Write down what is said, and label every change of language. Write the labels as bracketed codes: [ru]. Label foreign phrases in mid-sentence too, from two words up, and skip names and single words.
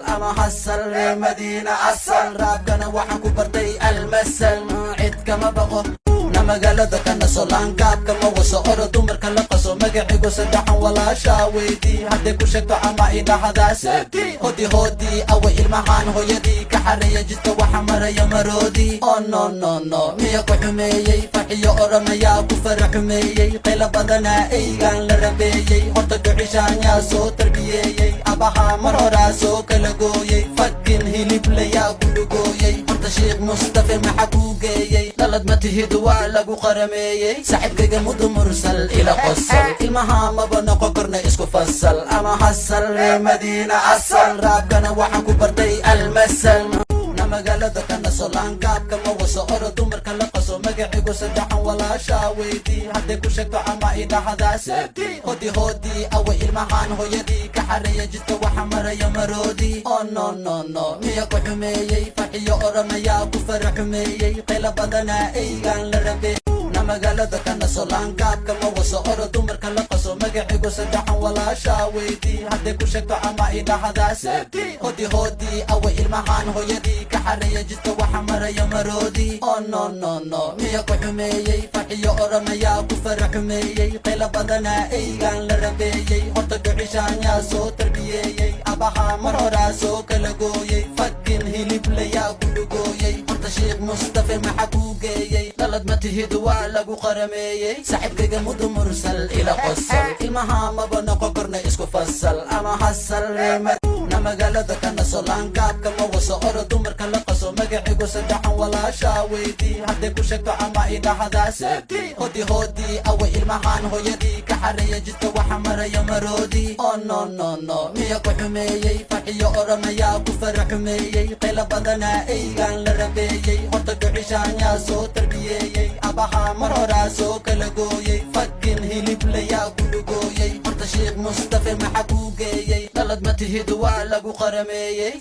[so] Ama hasal ree Madiina asal, raabkana waxaan ku bartay almasal. Cid kama baqo, na magaalada ka naso, laangaabka ma waso, oro dumarka la qaso, magaciigu saddexan walaasha weydii. Hadday ku sheegto ama idhahdaa sadii, hodi hodi, awa ilmahaan hooyadii ka xareeya jidka waxa maraya maroodi. [en] Oh no, no, no, [so] miya ku xumeeyey? Farxiyo oramayaa ku fara xumeeyey, qaylo badana eygaan la rabeeyey. Horta ducishaan yaa soo tarbiyeeyey, abaha mar horaa soo kala gooyey. Fakin hilib la yaa ku dhugooyey, horta Sheikh Mustafa maxaa kuu geeyey? Dhalad ma tihid, waa lagu qarameeyey. Saaxiibkayga mudu mursal ila qosol, ilmaha maba noqon karna isku fasal. Ama hasal ree Madiina asal, raabkana waxaan ku bartay almasal. Na magaalada ka naso, laangaabka ma waso, oro dumarka la qaso, magaciigu saddexan walaasha weydii. Hadday ku sheegto ama idhahdaa sadii, hodi hodi, awa ilmahaan hooyadii ka xareeya jidka waxa maraya maroodi. [en] Oh no, no, no, [so] miya ku xumeeyey? Farxiyo oramayaa ku fara xumeeyey, qaylo badana eygaan la rabeeyey. Na magaalada ka naso, laangaabka ma waso, oro dumarka la qaso, magaciigu saddexan walaasha weydii. Hadday ku sheegto ama idhahdaa sadii, hodi hodi, awa ilmahaan hooyadii ka xareeya jidka waxa maraya maroodi. [en] Oh no, no, no, [so] miya ku xumeeyey? Farxiyo oramayaa ku fara xumeeyey, qaylo badana eygaan la rabeeyey. Horta ducishaan yaa soo tarbiyeeyey, abaha mar horaa soo kala gooyey. Fakin hilib la yaa ku dhugooyey, horta Sheikh Mustafa maxaa kuu geeyey? Dhalad ma tihid, waa lagu qarameeyey. Saaxiibkayga mudu mursal ila qosol. Ilmaha maba noqon karna isku fasal ama hasal reemad. Na magaalada ka naso laangaabka ma waso oro dumarka la qaso. Magaciigu saddexan walaasha weydii. Hadday ku sheegto ama i dhahdaa sadii. Hodi hodi awa ilmahan hooyadii ka xareeya jidka waxa maraya maroodi. [en] Oh no no no [so] miya ku xumeeyey farxiyo oramayaa ku fara xumeeyey. Qayla badana eygaan la rabeeyey. Horta ducishaan yaa soo tarbiyeeyey. Abaha mar horaa soo kala gooyey. Fakin hilib la yaa ku dhugooyey. Horta Sheikh Mustafa maxa kuu geeyey. Dhalad ma tihid waa lagu qarameeyey.